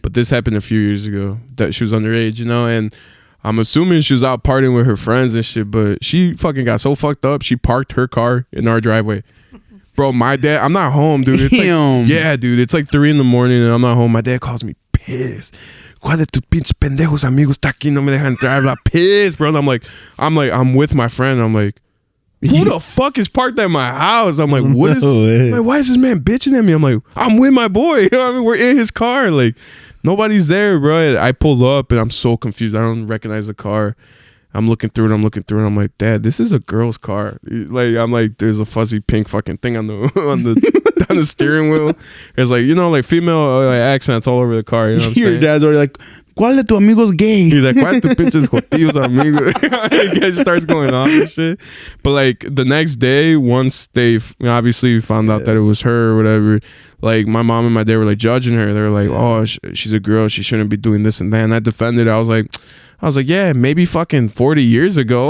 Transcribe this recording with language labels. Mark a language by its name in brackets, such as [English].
[English] But this happened a few years ago that she was underage, you know, and I'm assuming she was out partying with her friends and shit, but she fucking got so fucked up, she parked her car in our driveway. Bro, my dad, I'm not home, dude. It's like, yeah, dude, it's like 3 a.m. and I'm not home. My dad calls me pissed. [Spanish] ¿Cuál de tus pinches pendejos amigos está aquí? No me dejan entrar. [English] Blah, pissed, bro. And I'm with my friend. I'm like, who the fuck is parked at my house? I'm like, what is? Like, why is this man bitching at me? I'm like, I'm with my boy. You know what I mean, we're in his car. Like, nobody's there, bro. I pulled up and I'm so confused. I don't recognize the car. I'm looking through it. I'm like, Dad, this is a girl's car. Like, I'm like, there's a fuzzy pink fucking thing on the steering wheel. There's like, you know, like female accents all over the car. You know what I'm saying? Your dad's already like, [Spanish] ¿cuál de tu amigos gay? [English] He's like, [Spanish] ¿cuál de tu pinches jotillos amigos? [English] He just starts going on and shit. But like the next day, once they obviously found out that it was her or whatever, like my mom and my dad were like judging her. They were like, oh, she's a girl. She shouldn't be doing this and that. And I defended it. I was like, yeah, maybe fucking 40 years ago.